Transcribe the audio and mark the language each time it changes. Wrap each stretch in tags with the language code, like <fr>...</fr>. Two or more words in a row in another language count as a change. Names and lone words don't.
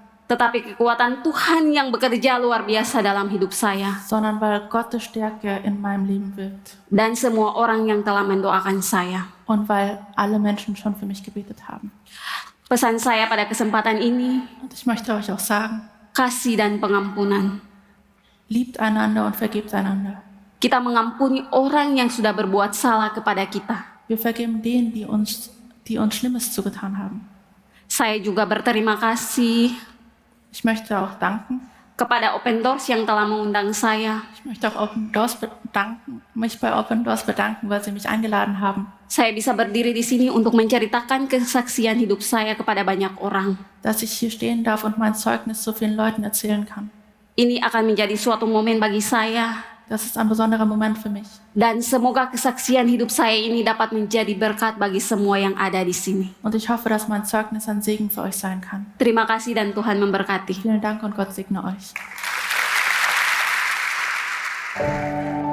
<id>tetapi kekuatan Tuhan yang bekerja luar biasa dalam hidup saya.</id> <de>sondern weil Gottes Stärke in meinem Leben wirkt.</de> <id>Dan semua orang yang telah mendoakan saya.</id> <de>Und weil alle Menschen schon für mich gebetet haben.</de> <id>Pesan saya pada kesempatan ini,</id> <de>Und ich möchte euch auch sagen,</de> <id>kasih dan pengampunan.</id> <de>liebt einander und vergebt einander.</de> <id>Kita mengampuni orang yang sudah berbuat salah kepada kita.</id> <de>Wir vergeben denen, die uns Schlimmes zugetan haben.</de> <id>Saya juga berterima kasih</id> <de>Ich möchte auch danken.</de> <id>kepada Open Doors yang telah mengundang saya.</id> <de>Ich möchte auch mich bei Open Doors bedanken, weil sie mich eingeladen haben,</de> <id>Saya bisa berdiri di sini untuk menceritakan kesaksian hidup saya kepada banyak orang.</id> <de>dass ich hier stehen darf und mein Zeugnis so vielen Leuten erzählen kann.</de> <id>Ini akan menjadi suatu momen bagi saya</id> <de>Das ist ein besonderer Moment für mich.</de> <id>Dan semoga kesaksian hidup saya ini dapat menjadi berkat bagi semua yang ada di sini.</id> <de>Und ich hoffe, dass mein Zeugnis ein Segen für euch sein kann.</de> <id>Terima kasih dan Tuhan memberkati.</id> <de>Vielen Dank und Gott segne euch.</de>